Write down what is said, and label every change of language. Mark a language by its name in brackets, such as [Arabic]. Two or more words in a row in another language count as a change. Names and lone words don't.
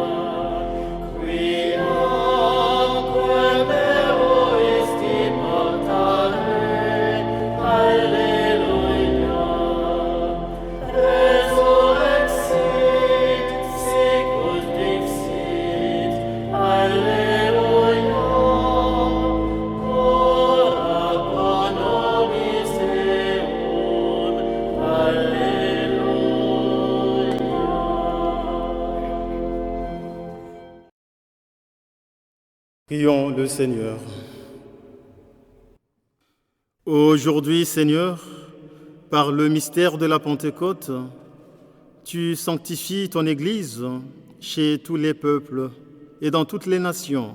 [Latin] quioque meruisti portare, alleluia, resurrexit, sicut dixit, alleluia, ora pro nobis Deum, alleluia. [French] Prions le Seigneur. Aujourd'hui, Seigneur, par le mystère de la Pentecôte, tu sanctifies ton Église chez tous les peuples et dans toutes les nations.